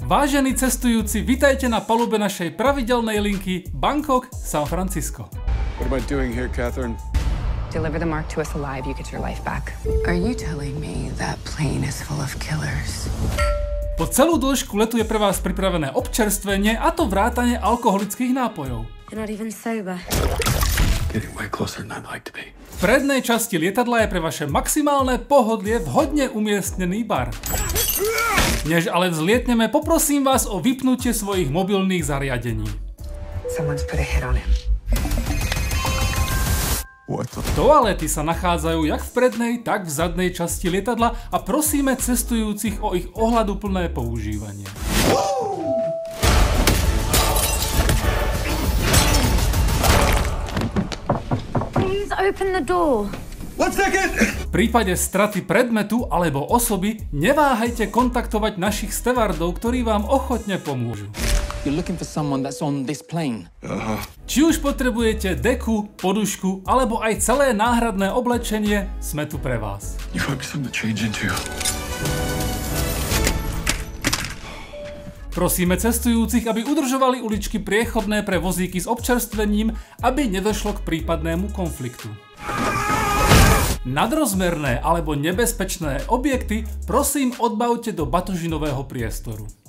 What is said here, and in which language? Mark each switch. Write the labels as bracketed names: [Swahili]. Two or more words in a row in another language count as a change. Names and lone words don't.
[Slovak] Vážení cestujúci, vitajte na palube našej pravidelnej linky Bangkok-San Francisco. [English] What am I doing here, Catherine? Deliver the mark to us alive, you get your life back. Are you telling me that plane is full of killers? [Slovak] Po celú dĺžku letu je pre vás pripravené občerstvenie, a to vrátane alkoholických nápojov. [English] You're not even sober. Getting way closer than I'd like to be. [Slovak] V prednej časti lietadla je pre vaše maximálne pohodlie vhodne umiestnený bar. Než ale vzlietneme, poprosím vás o vypnutie svojich mobilných zariadení. [English] Someone's put a hit on him. [Slovak] Toalety sa nachádzajú jak v prednej, tak v zadnej časti lietadla a prosíme cestujúcich o ich ohľaduplné používanie. [English] Please open the door. 1 second! [Slovak] V prípade straty predmetu alebo osoby neváhajte kontaktovať našich stevardov, ktorí vám ochotne pomôžu. [English] You're looking for someone that's on this plane. [Slovak] Či už potrebujete deku, podušku alebo aj celé náhradné oblečenie, sme tu pre vás. [English] You find me something to change into. [Slovak] Prosíme cestujúcich, aby udržovali uličky priechodné pre vozíky s občerstvením, aby nedošlo k prípadnému konfliktu. Nadrozmerné alebo nebezpečné objekty prosím odbavte do batožinového priestoru.